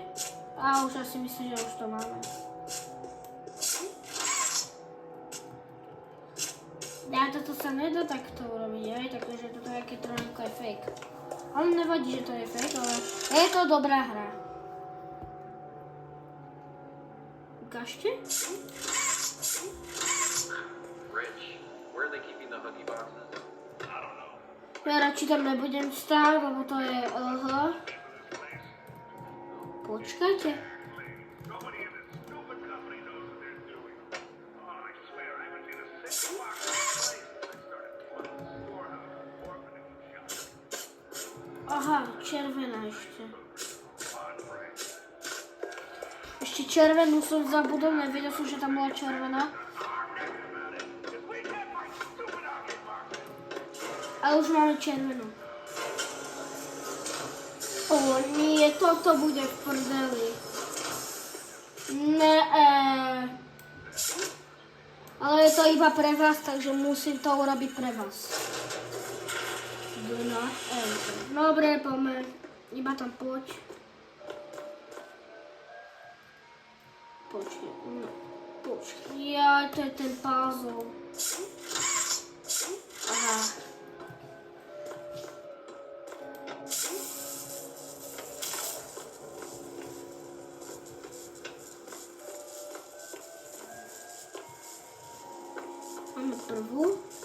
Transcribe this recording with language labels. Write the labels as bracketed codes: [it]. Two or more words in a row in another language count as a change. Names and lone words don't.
[sk] A už asi myslím, že už to máme. Ja, toto sa nedá takto urobiť, aj? Takže toto je trošku je fake. Ale nevadí, že to je fake, ale je to dobrá hra. Ukážte? [en] Rich, where are they keeping the hookie boxes? [sk] Ja radši tam nebudem stáť, lebo to je Počkajte. [en] Nobody in this stupid company knows what they're doing. Oh, I swear, I haven't seen a single box in this place since I started plumbing the storehouse, orphanage, and shop. [sk] Aha, červená ešte. [en] Come on, Frank. [sk] Ešte červenú som zabudol, nevedel som, že tam bola červená. [en] Just we get my stupid hockey boxes. [sk] Ale už máme červenú. O nie, toto bude v prdeli. Ale je to iba pre vás, takže musím to urobiť pre vás. [en] Do not enter. [sk] Dobre, poďme. Iba tam poď. Počkej, no. Počkej. Ja, to je ten puzzle. Aha. Máme prvú.